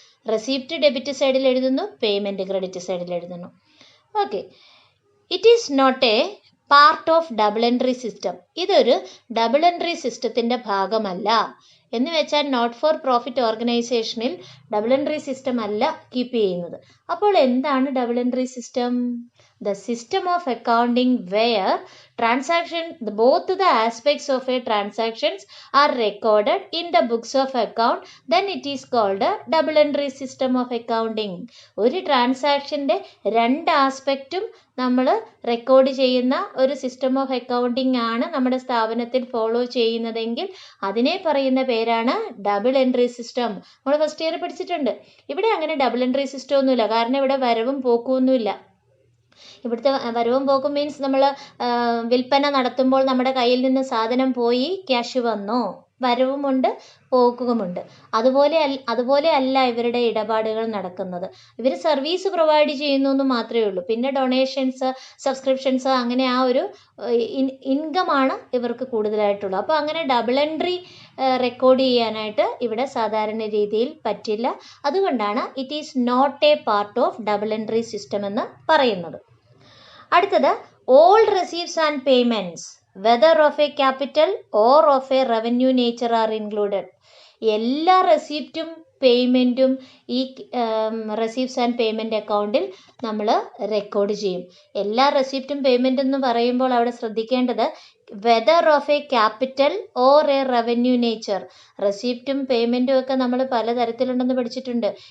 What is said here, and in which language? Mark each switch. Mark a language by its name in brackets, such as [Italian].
[Malayalam] Receipt debit സൈഡിൽ എഴുതുന്നു, payment credit സൈഡിൽ എഴുതുന്നു. Okay. [English] It is not a part of double entry system. [Malayalam] ഇതൊരു ഡബിൾ എൻട്രി സിസ്റ്റത്തിൻ്റെ ഭാഗമല്ല. എന്ന് വെച്ചാൽ നോട്ട് ഫോർ പ്രോഫിറ്റ് ഓർഗനൈസേഷനിൽ ഡബിൾ എൻട്രി സിസ്റ്റം അല്ല കീപ്പ് ചെയ്യുന്നത്. അപ്പോൾ എന്താണ് double entry system? [English] The system of accounting where both the aspects of a transactions are recorded in the books of account, then it is called a double entry system of accounting. [Malayalam] ഒരു ട്രാൻസാക്ഷൻ്റെ രണ്ട് ആസ്പെക്റ്റും നമ്മൾ record ചെയ്യുന്ന ഒരു system of accounting ആണ് നമ്മുടെ സ്ഥാപനത്തിൽ follow ചെയ്യുന്നതെങ്കിൽ അതിനെ പറയുന്ന പേരാണ് ഡബിൾ എൻട്രി സിസ്റ്റം. നമ്മൾ ഫസ്റ്റ് ഇയർ പഠിച്ചിട്ടുണ്ട്. ഇവിടെ അങ്ങനെ ഡബിൾ എൻട്രി സിസ്റ്റം ഒന്നുമില്ല. കാരണം ഇവിടെ വരവും പോക്കുമൊന്നുമില്ല. ഇവിടുത്തെ വരവും പോക്കും മീൻസ് നമ്മൾ വിൽപ്പന നടത്തുമ്പോൾ നമ്മുടെ കയ്യിൽ നിന്ന് സാധനം പോയി ക്യാഷ് വന്നോ, വരവുമുണ്ട് പോക്കുമുണ്ട്. അതുപോലെ അല്ല ഇവരുടെ ഇടപാടുകൾ നടക്കുന്നത്. ഇവർ സർവീസ് പ്രൊവൈഡ് ചെയ്യുന്നു എന്ന് മാത്രമേ ഉള്ളൂ. പിന്നെ ഡൊണേഷൻസ്, സബ്സ്ക്രിപ്ഷൻസ്, അങ്ങനെ ആ ഒരു ഇൻകമാണ് ഇവർക്ക് കൂടുതലായിട്ടുള്ളത്. അപ്പോൾ അങ്ങനെ ഡബിൾ എൻട്രി റെക്കോർഡ് ചെയ്യാനായിട്ട് ഇവിടെ സാധാരണ രീതിയിൽ പറ്റില്ല. അതുകൊണ്ടാണ് [English] it is not a part of double entry system [Malayalam] എന്ന് പറയുന്നത്. അടുത്തത് [English] All receipts and payments whether of a capital or of a revenue nature are included. [Malayalam] എല്ലാ റെസിപ്റ്റും പേയ്മെൻറ്റും ഈ റെസീപ്റ്റ്സ് ആൻഡ് പേയ്മെൻറ്റ് അക്കൗണ്ടിൽ നമ്മൾ റെക്കോർഡ് ചെയ്യും. എല്ലാ റെസിപ്റ്റും പേയ്മെൻറ്റ് എന്ന് പറയുമ്പോൾ അവിടെ ശ്രദ്ധിക്കേണ്ടത് [English] Whether of a capital or a revenue nature. [Malayalam] റെസിപ്റ്റും പേയ്മെൻറ്റും ഒക്കെ നമ്മൾ പലതരത്തിലുണ്ടെന്ന് പഠിച്ചിട്ടുണ്ട്.